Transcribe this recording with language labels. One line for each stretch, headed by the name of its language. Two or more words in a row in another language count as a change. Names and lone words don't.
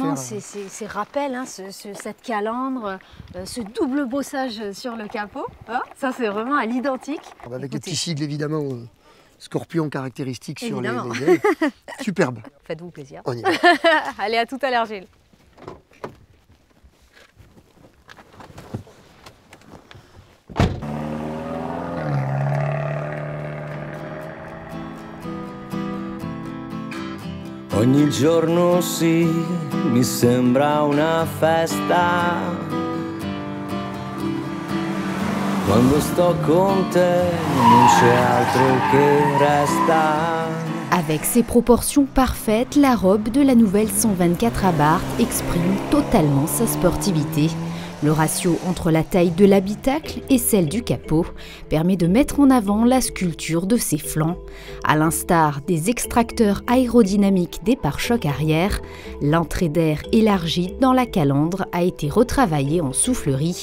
French: On a vraiment ces rappels, hein, cette calandre, ce double bossage sur le capot. Hein, ça, c'est vraiment à l'identique. Avec les petits sigles, évidemment, scorpion caractéristique sur les ailes. Superbe. Faites-vous plaisir. On y va. Allez, à tout à l'heure, Gilles.
Italian: Ogni giorno sì, mi sembra una festa. Quando sto con te, non c'è altro che resta.
French: Avec ses proportions parfaites, la robe de la nouvelle 124 Abarth exprime totalement sa sportivité. Le ratio entre la taille de l'habitacle et celle du capot permet de mettre en avant la sculpture de ses flancs. À l'instar des extracteurs aérodynamiques des pare-chocs arrière, l'entrée d'air élargie dans la calandre a été retravaillée en soufflerie.